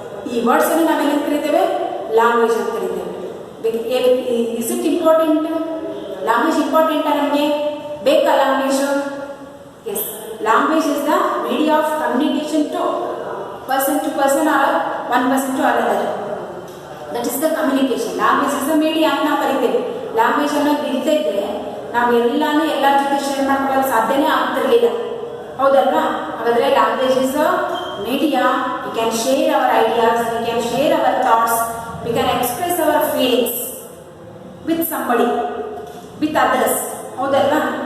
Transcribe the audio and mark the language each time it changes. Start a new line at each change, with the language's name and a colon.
Kannada: ಈ ವರ್ಡ್ಸನ್ನು ನಾವೇನು ಕರೀತೇವೆ, ಲ್ಯಾಂಗ್ವೇಜ್ ಅಂತ ಕರೀತೇವೆ.
English: Is it important?
Kannada: ಲ್ಯಾಂಗ್ವೇಜ್ ಇಂಪಾರ್ಟೆಂಟಾ ನಮಗೆ? ಬೇಕಾ language?
English: Yes, language is the media of communication to person or one person to another. That is the communication. Language is the media
Kannada: ಅಂತ ನಾವು ಕರಿತೇವೆ. Language ಅನ್ನು ಇಲ್ಲದೇ ಇದ್ರೆ ನಾವು ಎಲ್ಲಾನು ಎಲ್ಲರ ಜೊತೆ ಶೇರ್ ಮಾಡ್ಕೊಳ್ಳೋಕೆ ಸಾಧ್ಯನೇ ಆಗ್ತಿರ್ಲಿಲ್ಲ, ಹೌದಲ್ವಾ. ಹಾಗಾದ್ರೆ
English: Language is a media. We can share our ideas, we can share our thoughts, we can express our feelings with somebody, with others,
Kannada: ಹೌದಲ್ವಾ.